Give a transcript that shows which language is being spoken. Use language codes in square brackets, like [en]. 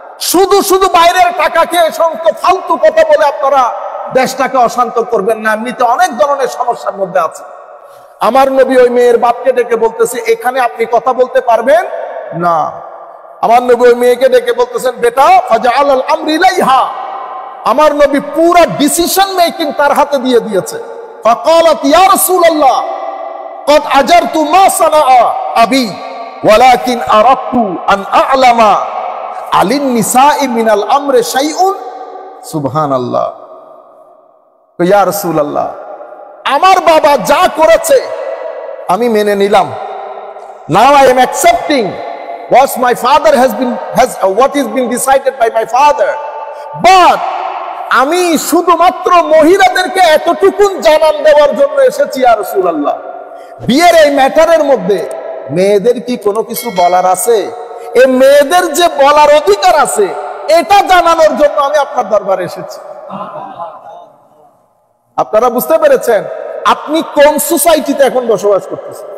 [bn] শুধু শুধু বাইরের টাকা খেয়ে সমস্ত ফালতু কথা বলে আপনারা দেশটাকে অশান্ত করবেন না, এমনিতে অনেক ধরনের সমস্যার মধ্যে আছে। আমার নবী ওই মেয়ের বাপকে ডেকে বলতেছে, এখানে আপনি কথা বলতে পারবেন না। আমার নবী ওই মেয়েকে ডেকে বলতেছেন, বেটা [ar] ফাজআল আমরি ইলাইহা। [bn] আমার নবী পুরো ডিসিশন মেকিং তার হাতে দিয়ে দিয়েছে। [ar] ফাকালাত ইয়া রাসূলুল্লাহ قد أجرت ما صنع أبي ولكن أردت أن أعلم على النساء من الأمر شيء سبحان الله يا رسول الله [bn] আমার বাবা যা করেছে আমি মেনে নিলাম। [en] Now I am accepting what my father what is been decided by my father, but [bn] আমি শুধুমাত্র মহিলাদেরকে এতটুকু জানান দেওয়ার জন্য এসেছি ইয়া রাসূলুল্লাহ। বিয়ের এই ম্যাটারের মধ্যে মেয়েদের কি কোনো কিছু বলার আছে? এই মেয়েদের যে বলার অধিকার আছে এটা জানানোর জন্য আমি আপনার দরবারে এসেছি। আপনারা বুঝতে পেরেছেন আপনি কোন সোসাইটিতে এখন বসবাস করতেছেন?